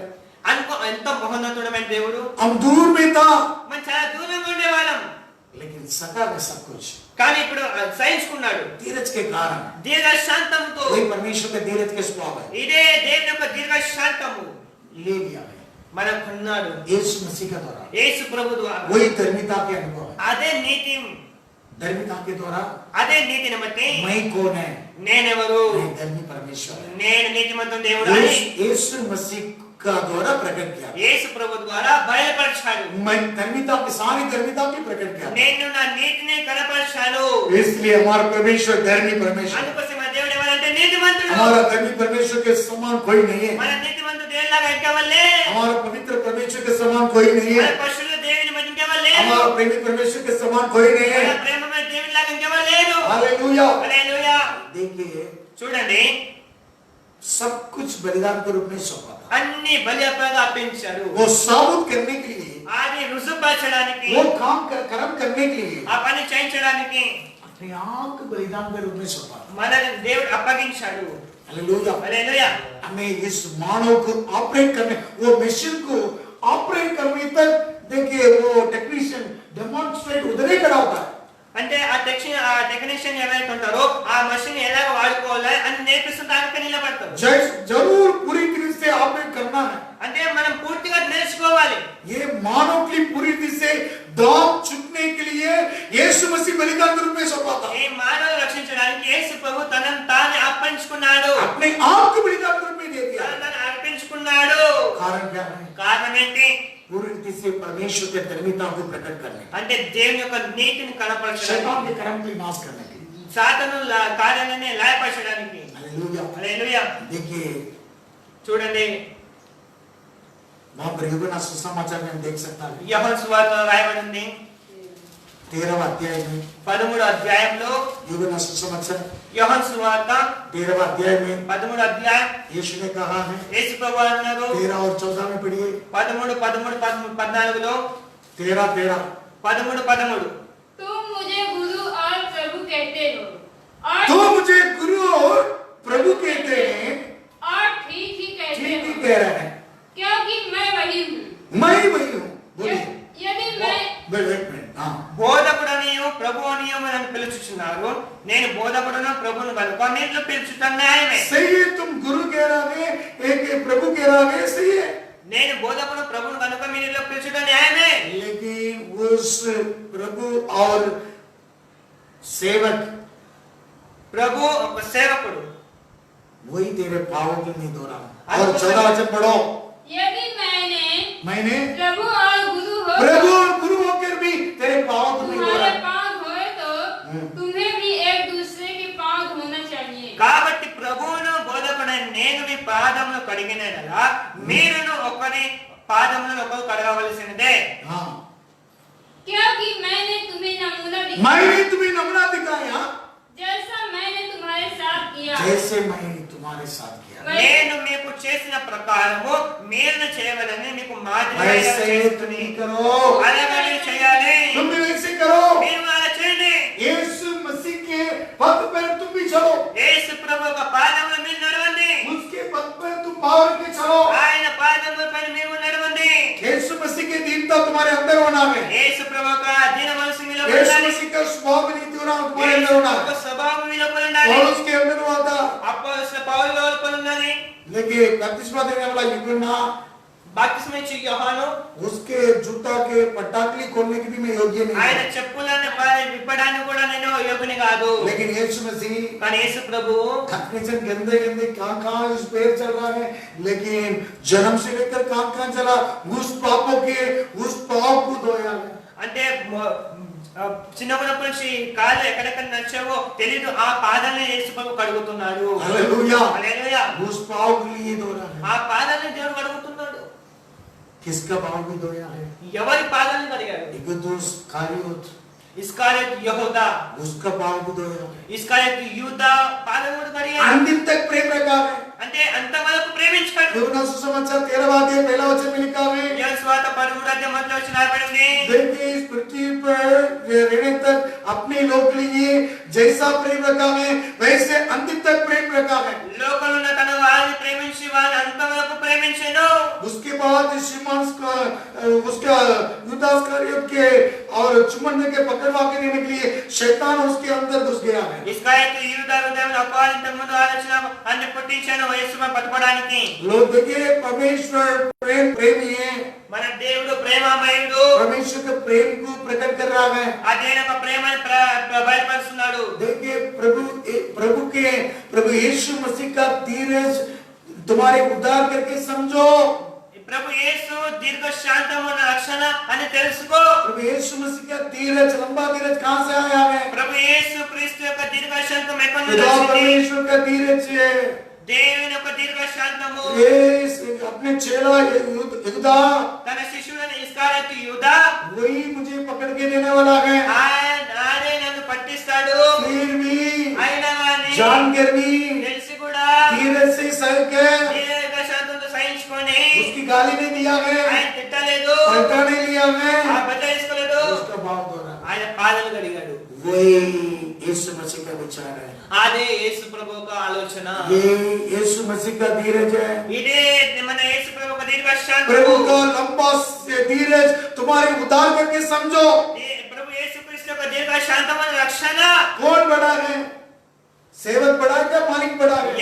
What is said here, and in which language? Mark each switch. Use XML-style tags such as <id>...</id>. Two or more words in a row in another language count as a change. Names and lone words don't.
<te>అనుకో ఎంత మహోన్నతుడమైన దేవుడు.</te> <hi>हम दूर में था</hi> <te>మనం చాలా దూరంగా ఉండేవాళ్ళం</te> <hi>लेकिन सका में सब कुछ</hi> <te>కానీ ఇప్పుడు సహించుకున్నాడు.</te> <hi>धीरज के कारण।</hi> <te>దీర్ఘశాంతంతో</te> <hi>वही परमेश्वर के धीरज के स्वभाव है,</hi> <te>ఇదే దేవుని యొక్క దీర్ఘశాంతము</te> <hi>ले लिया है</hi> <te>మనం కొన్నాడు</te> <hi>यीशु मसीह के द्वारा।</hi> <te>యేసు ప్రభు ద్వారా.</te> <hi>वही धर्मिता के अनुभव है।</hi> <te>అదే నీతి,</te> <hi>धर्मिता के द्वारा</hi> <te>అదే నీతిని బట్టి</te> <hi>मैं कौन है,</hi> <te>నేనెవరు,</te> <hi>मैं धर्मी परमेश्वर है।</hi> <te>నేను నీతిమంతుని దేవుడు అని</te> <hi>यीशु मसीह का द्वारा प्रकट किया।</hi> <te>యేసు ప్రభు ద్వారా బయలుపరిచాడు.</te> <hi>मैं धर्मिता की सारी धर्मिता की प्रकट किया,</hi> <te>నేను నా నీతిని కనపరిచాను.</te> <hi>इसलिए हमारा परमेश्वर धर्मी परमेश्वर।</hi> <te>అందుకోసం మన దేవుడు ఎవరంటే నీతిమంతుడు.</te> <hi>हमारा धर्मी परमेश्वर के समान कोई नहीं है,</hi> <te>మన నీతిమంతుడు దేవునిలాగా ఇంకెవరు</te> <hi>हमारा पवित्र परमेश्वर के समान कोई नहीं</hi> <te>మన</te> <hi>है,</hi> <te>పరిశుద్ధ దేవుని బట్టి ఇంకెవరు లేరు.</te> <hi>हमारा प्रेमी परमेश्वर के समान कोई नहीं</hi> <te>మన</te> <hi>है।</hi> <te>ప్రేమమైన దేవునిలాగా ఇంకెవరు లేరు.</te> <hi>हालेलुया।</hi> <te>హల్లెలూయా.</te> <hi>देखिए</hi> <te>చూడండి</te> <hi>सब कुछ बलिदान के रूप में सौंपा था,</hi> <te>అన్ని బలి అర్పణగా అర్పించారు.</te> <hi>वो साबुत करने के लिए,</hi> <te>అది రుజువుపరచడానికి,</te> <hi>वो कर्म करने के लिए</hi> <te>ఆ పని చేయించడానికి</te> <hi>अपने आप को बलिदान के रूप में सौंपा था।</hi> <te>మన దేవుడు అప్పగించాడు.</te> <hi>हालेलुया।</hi> <te>హల్లెలూయా.</te> <hi>हमें इस मानव को ऑपरेट करने, वो मशीन को ऑपरेट करने तक देखिए वो</hi> <en>technician demonstrate</en> <hi>उधर ही खड़ा होता है।</hi> <te>అంటే ఆ టెక్నీషియన్ ఎవరైతే ఉంటారో ఆ మషిన్ ఎలా వాడుకోవాలి అని నేర్పిస్తుంటానికి నిలబడతారు.</te> <hi>जरूर पूरी तरह से ऑपरेट करना है।</hi> <te>అంటే మనం పూర్తిగా నేర్చుకోవాలి.</te> <hi>ये मानव की पूरी तरह से दाम चुकने के लिए यीशु मसीह बलिदान के रूप में सौंपा था।</hi> <te>ఈ మానవులు రక్షించడానికి యేసు ప్రభు తనను తాను అర్పించుకున్నాడు.</te> <hi>अपने आप को बलिदान के रूप में दे दिया।</hi> <te>తనను అర్పించుకున్నాడు.</te> <hi>कारण क्या है?</hi> <te>కారణం ఏంటి?</te> <hi>पूरी रीति से परमेश्वर के धर्मिता को प्रकट करने,</hi> <te>అంటే దేవుని యొక్క నీతిని కనపరచడానికి,</te> <hi>शैतान के कर्म को नाश करने के लिए।</hi> <te>సాతాను కార్యాలనే లయపరచడానికి.</te> <hi>हालेलुया।</hi> <te>హల్లెలూయా.</te> <hi>देखिए</hi> <te>చూడండి</te> <hi>वहां पर यूहन्ना सुसमाचार में हम देख सकता है</hi> <te>యోహాను సువార్తలో రాయబడి ఉంది</te> <hi>13वां अध्याय में,</hi> <te>13వ అధ్యాయంలో</te> <hi>यूहन्ना सुसमाचार</hi> <te>యోహాను సువార్త</te> <hi>13वां अध्याय में</hi> <te>13వ అధ్యాయం</te> <hi>यीशु ने कहा है,</hi> <te>యేసు ప్రభు అన్నారు</te> <hi>13 और 14 में पढ़िए,</hi> <te>13 14లో</te> <hi>13</hi> <te>13</te> <hi>तुम मुझे गुरु और प्रभु कहते हो और तो मुझे गुरु और प्रभु कहते हैं, और ठीक ही कहते ठीक ही हो कह रहे हैं, क्योंकि मैं वही हूँ। मैं ही वही हूँ। बोलिए यदि मैं एक मिनट। हाँ</hi> <te>బోధకుడనియు ప్రభు అనియు నన్ను పిలుచుచున్నారు. నేను బోధకుడను ప్రభువును కనుక నేను పిలుచుట న్యాయమే.</te> <hi>सही है, तुम गुरु कह रहे हैं, एक प्रभु कह रहे हैं, सही है,</hi> <te>నేను బోధకుడు ప్రభువును కనుక మీరు పిలుచుట న్యాయమే.</te> <hi>लेकिन उस प्रभु और सेवक</hi> <te>ప్రభు ఒక సేవకుడు.</te> <hi>वही तेरे पापों को नहीं दोहरा। और 14 वचन पढ़ो, यदि मैंने प्रभु और गुरु हो प्रभु और गुरु होकर भी तेरे पापों को नहीं तुम्हारे दोहरा। पांव धोए तो तुम्हें भी एक दूसरे के पांव धोना चाहिए।</hi> <te>కాబట్టి ప్రభువును బోధకుడైన నేను మీ పాదములు కడిగినలా మీరును ఒకరి పాదములను ఒకరు కడగవలసినదే.</te> <hi>हाँ क्योंकि मैंने तुम्हें नमूना दिखाया मैंने तुम्हें नमूना दिखाया, जैसा मैंने तुम्हारे साथ किया जैसे मैंने तुम्हारे साथ किया,</hi> <te>నేను మీకు చేసిన ప్రకారము మీరు చేయవలని మీకు</te> <hi>वैसे तुम ही करो,</hi> <te>అలాగే చేయాలి.</te> <hi>तुम भी वैसे करो।</hi> <te>మీరు అలా చేయండి.</te> <hi>यीशु मसीह के पद पर तुम भी चलो,</hi> <te>యేసు ప్రభు యొక్క పాదముల మీద నడవండి.</te> <hi>उसके पद पर तुम पावर के चलो,</hi> <te>ఆయన పాదముల పైన మీరు నడవండి.</te> <hi>स्वभाव भी नीति होना तुम्हारे अंदर होना</hi> <te>ఒక</te> <hi>है।</hi> <te>స్వభావం మీ లోపల ఉండాలి.</te> <hi>पौलुस के अंदर हुआ था,</hi> <te>అపోస్తలుడైన పౌలు లోపల ఉన్నది.</te> <hi>लेकिन बपतिस्मा देने वाला यूहन्ना,</hi> <te>బాప్తిస్మం ఇచ్చే యోహాను</te> <hi>उसके जूता के पटाखली खोलने की भी मैं योग्य नहीं</hi> <te>ఆయన</te> <hi>हूं।</hi> <te>చెప్పులను విప్పడానికి కూడా నేను యోగ్యుని కాదు.</te> <hi>लेकिन यीशु मसीह</hi> <te>కానీ యేసు ప్రభువు</te> <hi>अपने जन गंदे गंदे कहां इस पैर चल रहा है, लेकिन जन्म से लेकर कहां चला, उस पापों के उस पाप को धोया है।</hi> <te>అంటే చిన్నప్పటి నుంచి కాళ్ళు ఎక్కడెక్కడ నచ్చావో తెలీదు, ఆ పాదాలను యేసు ప్రభు కడుగుతున్నాడు.</te> <hi>हालेलुया,</hi> <te>హల్లెలూయా.</te> <hi>उस पाप के लिए धो रहा है।</hi> <te>ఆ పాదాలను దేవుడు కడుగుతున్నాడు.</te> <hi>किसका पाप भी धोया है?</hi> <te>ఎవరి పాదాలను కడిగాడు?</te> <hi>इगदुस कारियोत,</hi> <te>ఇస్కారియతు యెహూదా,</te> <hi>उसका पाप भी धोया है।</hi> <te>ఇస్కారియతు యూదా పాదాలను కడిగాడు.</te> <hi>अंतिम तक प्रेम रखा है।</hi> <te>అంటే అంతవరకు ప్రేమించాడు.</te> <hi>యోనా सुसमाचार 13वां अध्याय पहला वचन में लिखा है,</hi> <te>యోన సువార్త 13వ అధ్యాయం మొదటి వచనం రాయబడింది.</te> <hi>देखिए इस पृथ्वी पर रहने तक अपने लोग के लिए जैसा प्रेम रखा है, वैसे अंतिम तक प्रेम रखा है।</hi> <te>లోకంలో ఉన్న తన వారిని ప్రేమించి వారిని అంతవరకు ప్రేమించెను.</te> <hi>उसके बाद शिमोन का उसका यूदास कारियोत के और चुम्बन के पकड़वा के देने के लिए शैतान उसके अंदर घुस गया है।</hi> <te>ఇస్కారియతు యూదా హృదయంలో అపవాది ముందు ఆలోచన అన్ని పుట్టించాను యేసును పట్టుకోవడానికి.</te> <hi>लोग देखिए परमेश्वर प्रेम प्रेमी है,</hi> <te>మన దేవుడు ప్రేమమయుడు.</te> <hi>परमेश्वर के प्रेम को प्रकट कर रहा है।</hi> <te>ఆ దేవుని యొక్క ప్రేమను బయలుపరుస్తున్నాడు.</te> <hi>देखिए प्रभु यीशु मसीह का धीरज तुम्हारे उद्धार करके समझो।</hi> <te>ప్రభు యేసు దీర్ఘ శాంతము రక్షణ అని తెలుసుకో.</te> <hi>प्रभु यीशु मसीह का धीरज, लंबा धीरज कहां से आया है?</hi> <te>ప్రభు యేసు క్రీస్తు యొక్క దీర్ఘ శాంతం ఎక్కడి నుండి</te> <hi>खुदा</hi> <te>వచ్చింది?</te> <hi>परमेश्वर का धीरज है।</hi> <te>దేవుని యొక్క దీర్ఘ శాంతము</te> <hi>ये अपने चेला यहूदा,</hi> <te>తన శిష్యుడైన ఇస్కారియతు యూదా</te> <hi>वही मुझे पकड़ के देने वाला है।</hi> <te>ఆయనే నన్ను పట్టిస్తాడు.</te> <hi>फिर भी</hi> <te>అయినా కానీ</te> <hi>जानकर भी</hi> <te>తెలిసి కూడా</te> <hi>धीरज से सह के</hi> <te>దీర్ఘ శాంతంతో సహించుకొని</te> <hi>उसकी गाली नहीं दिया है,</hi> <te>ఆయన తిట్టలేదు,</te> <hi>पलटा नहीं लिया है,</hi> <te>ఆ బెట్ట తీసుకోలేదు,</te> <hi>उसका भाव धोरा।</hi> <te>ఆయన పాదలు కడిగాడు.</te> <hi>वही यीशु मसीह का विचार है,</hi> <te>అదే యేసు ప్రభు యొక్క ఆలోచన.</te> <hi>ये यीशु मसीह का धीरज है।</hi> <te>ఇదే మన యేసు ప్రభు యొక్క దీర్ఘ</te> <hi>प्रभु</hi> <te>శాంతము.</te> <hi>का लंबा धीरज तुम्हारे उद्धार करके समझो।</hi> <te>ప్రభు యేసు క్రీస్తు యొక్క దీర్ఘ శాంతమైన రక్షణ.</te> <hi>कौन बड़ा है? सेवक बड़ा है क्या मालिक बड़ा है?</hi>